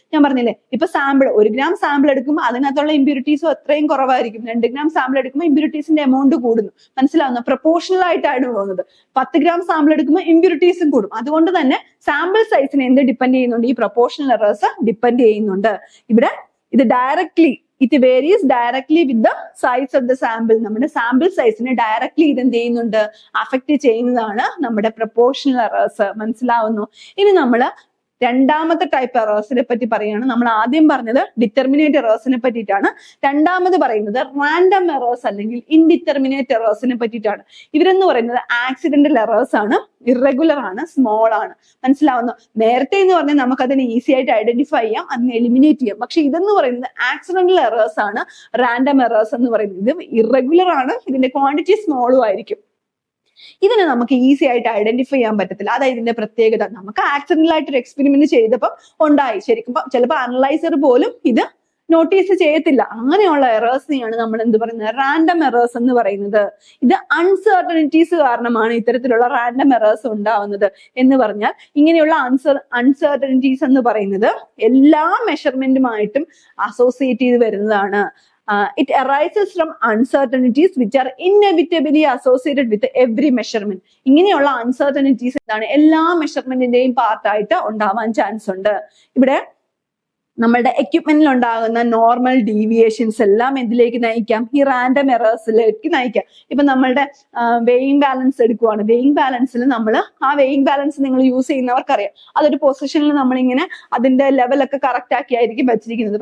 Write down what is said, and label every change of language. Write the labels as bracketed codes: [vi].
[ml] ഞാൻ പറഞ്ഞില്ലേ, ഇപ്പൊ സാമ്പിൾ 1 ഗ്രാം സാമ്പിൾ എടുക്കുമ്പോൾ അതിനകത്തുള്ള ഇംപ്യൂരിറ്റീസും അത്രയും കുറവായിരിക്കും. 2 ഗ്രാം സാമ്പിൾ എടുക്കുമ്പോൾ ഇംപ്യൂരിറ്റീസിന്റെ എമൗണ്ട് കൂടുന്നു. മനസ്സിലാവുന്ന? പ്രപ്പോർഷണൽ ആയിട്ടാണ് പോകുന്നത്. 10 ഗ്രാം സാമ്പിൾ എടുക്കുമ്പോൾ ഇംപ്യൂരിറ്റീസും കൂടും. അതുകൊണ്ട് തന്നെ സാമ്പിൾ സൈസിനെ എന്ത് ഡിപ്പെൻഡ് ചെയ്യുന്നുണ്ട്, ഈ പ്രപ്പോർഷണൽ എറേഴ്സ് ഡിപ്പെൻഡ് ചെയ്യുന്നുണ്ട്. ഇവിടെ ഇത് [en] it varies directly with the size of the sample. [ml] നമ്മുടെ സാമ്പിൾ സൈസിനെ ഡയറക്ട്ലി ഇത് എന്ത് ചെയ്യുന്നുണ്ട്, അഫക്ട് ചെയ്യുന്നതാണ് നമ്മുടെ പ്രപ്പോർഷണൽ എറേഴ്സ്. മനസ്സിലാവുന്നു? ഇനി നമ്മൾ രണ്ടാമത്തെ ടൈപ്പ് എറേഴ്സിനെ പറ്റി പറയുകയാണ്. നമ്മൾ ആദ്യം പറഞ്ഞത് ഡിറ്റർമിനേറ്റ് എറേഴ്സിനെ പറ്റിയിട്ടാണ്. രണ്ടാമത് പറയുന്നത് റാൻഡം എറേഴ്സ് അല്ലെങ്കിൽ ഇൻഡിറ്റർമിനേറ്റ് എറേഴ്സിനെ പറ്റിയിട്ടാണ്. ഇവരെന്ന് പറയുന്നത് ആക്സിഡന്റൽ എറേഴ്സ് ആണ്, ഇറഗുലർ ആണ്, സ്മോൾ ആണ്. മനസ്സിലാവുന്നു? നേരത്തെ എന്ന് പറഞ്ഞാൽ നമുക്ക് അതിനെ ഈസി ആയിട്ട് ഐഡന്റിഫൈ ചെയ്യാം, അതിനെ എലിമിനേറ്റ് ചെയ്യാം. പക്ഷെ ഇതെന്ന് പറയുന്നത് ആക്സിഡന്റൽ എറേഴ്സ് ആണ്, റാൻഡം എറേഴ്സ് എന്ന് പറയുന്നത്. ഇത് ഇറഗുലർ ആണ്, ഇതിന്റെ ക്വാണ്ടിറ്റി സ്മോളും ആയിരിക്കും. ഇതിനെ നമുക്ക് ഈസി ആയിട്ട് ഐഡന്റിഫൈ ചെയ്യാൻ പറ്റത്തില്ല. അതായത് ഇതിന്റെ പ്രത്യേകത നമുക്ക് ആക്സിഡന്റൽ ആയിട്ട് ഒരു എക്സ്പെരിമെന്റ് ചെയ്തപ്പോൾ ഉണ്ടായി. ശരിക്കും ചിലപ്പോൾ അനലൈസർ പോലും ഇത് നോട്ടീസ് ചെയ്യത്തില്ല. അങ്ങനെയുള്ള എറേഴ്സിനെയാണ് നമ്മൾ എന്ത് പറയുന്നത്? റാൻഡം എറേഴ്സ് എന്ന് പറയുന്നത്. ഇത് അൺസർട്ടനിറ്റീസ് കാരണമാണ് ഇത്തരത്തിലുള്ള റാൻഡം എറേഴ്സ് ഉണ്ടാവുന്നത് എന്ന് പറഞ്ഞാൽ, ഇങ്ങനെയുള്ള അൺസർട്ടനിറ്റീസ് എന്ന് പറയുന്നത് എല്ലാ മെഷർമെന്റുമായിട്ടും അസോസിയേറ്റ് ചെയ്ത് വരുന്നതാണ്. [en] It arises from uncertainties which are inevitably associated with every measurement. [ml] ഇങ്ങനെയുള്ള അൺസർട്ടനിറ്റീസ് എന്താണ്? എല്ലാ മെഷർമെന്റിന്റെയും പാർട്ടായിട്ട് ഉണ്ടാവാൻ ചാൻസ് ഉണ്ട്. ഇവിടെ നമ്മളുടെ എക്യുപ്മെന്റിൽ ഉണ്ടാകുന്ന നോർമൽ ഡീവിയേഷൻസ് എല്ലാം എന്തിലേക്ക് നയിക്കാം? ഈ റാൻഡം എറേഴ്സിലേക്ക് നയിക്കാം. ഇപ്പൊ നമ്മളുടെ വെയിങ് ബാലൻസ് എടുക്കുവാണ്. വെയിങ് ബാലൻസിൽ നമ്മൾ ആ വെയിങ് ബാലൻസ് നിങ്ങൾ യൂസ് ചെയ്യുന്നവർക്കറിയാം, അതൊരു പൊസിഷനിൽ നമ്മളിങ്ങനെ അതിന്റെ ലെവലൊക്കെ കറക്റ്റ് ആക്കി ആയിരിക്കും വെച്ചിരിക്കുന്നത്.